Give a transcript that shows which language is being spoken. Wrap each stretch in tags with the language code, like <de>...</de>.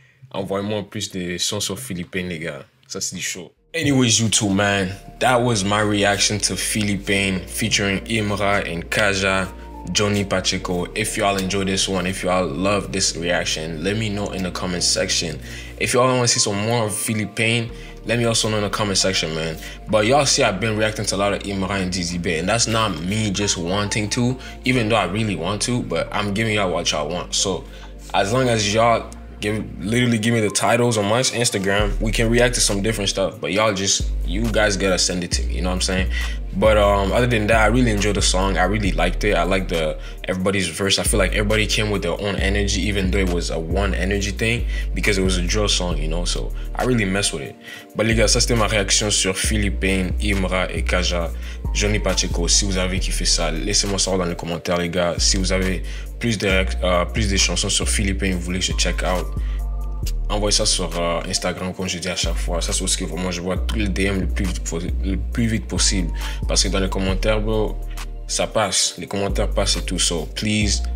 <fr>Envoyez-moi plus de sons sur Philippine, les gars. Ça, c'est du show.</fr> <en>Anyways, YouTube, man. That was my reaction to Philippine featuring Imra and Kaja, Johnny Pacheco. If y'all enjoyed this one, if y'all love this reaction, let me know in the comment section. If y'all want to see some more of Philippine, let me also know in the comment section, man. But y'all see I've been reacting to a lot of Imra and Dizzy Bay, and that's not me just wanting to, even though I really want to, but I'm giving y'all what y'all want. So as long as y'all literally give me the titles on my Instagram, we can react to some different stuff, but you guys gotta send it to me, you know what I'm saying? But other than that, I really enjoyed the song. I really liked it. I liked everybody's verse. I feel like everybody came with their own energy, even though it was a one energy thing, because it was a drill song, you know, so I really messed with it.</en> <fr>But les gars, ça c'était ma réaction sur Philippine, Imra et Kaja, Johnny Pacheco. Si vous avez kiffé ça, laissez-moi savoir dans les commentaires, les gars. Si vous avez plus de chansons sur Philippine, vous voulez que je</fr> <en>check out,</en> <fr>envoyez ça sur Instagram, comme je dis à chaque fois. Ça, c'est ce que vraiment je vois tous les DM le plus vite possible. Parce que dans les commentaires, bro, ça passe. Les commentaires passent et tout.</fr> <en>So, please,</en>